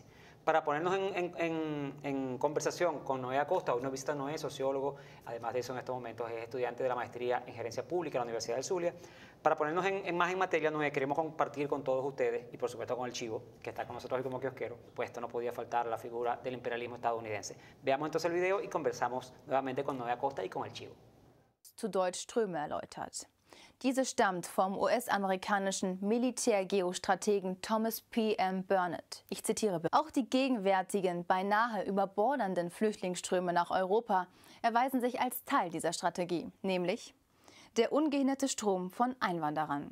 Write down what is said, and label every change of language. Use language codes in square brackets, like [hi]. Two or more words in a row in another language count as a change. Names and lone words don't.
[es] Para ponernos en conversación con Noé Acosta, hoy nos visita Noé, sociólogo, además de eso en estos momentos es estudiante de la maestría en Gerencia Pública en la Universidad del Zulia. Para ponernos más en materia, Noé, queremos compartir con todos ustedes, y por supuesto con el Chivo, que está con nosotros hoy como kiosquero, pues esto no podía faltar la figura del imperialismo estadounidense. Veamos entonces el video y conversamos nuevamente con Noé Acosta y con el Chivo. [de] Zu Deutsch Ströme erläutert. Diese stammt vom US-amerikanischen Militärgeostrategen Thomas P. M. Burnett. Ich zitiere: Auch die gegenwärtigen, beinahe überbordernden Flüchtlingsströme nach Europa erweisen sich als Teil dieser Strategie, nämlich der ungehinderte Strom von Einwanderern.